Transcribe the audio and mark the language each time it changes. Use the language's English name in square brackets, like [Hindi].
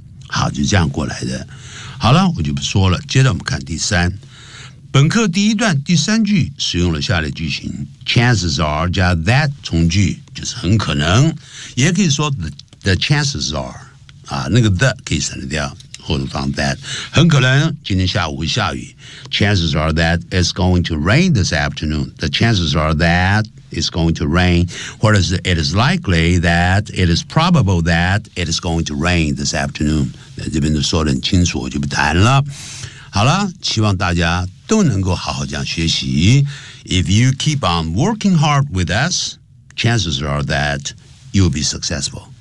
[Chinese] 好，就这样过来的。好了，我就不说了，接着我们看第三，本课第一段第三句使用了下列句型 chances are 加 that 从句，就是很可能，也可以说 [English] the chances are、 [Chinese] 啊、那个 the 可以省得掉，或者放 that， 很可能今天下午会下雨。 [English] Chances are that it's going to rain this afternoon. The chances are that it's going to rain. [Chinese] 或者是 [English] it is likely that it is probable that it is going to rain this afternoon. [Chinese] 那这边都说得很清楚，我就不谈了。好了，希望大家都能够好好这样学习。 [English] If you keep on working hard with us, chances are that you'll be successful.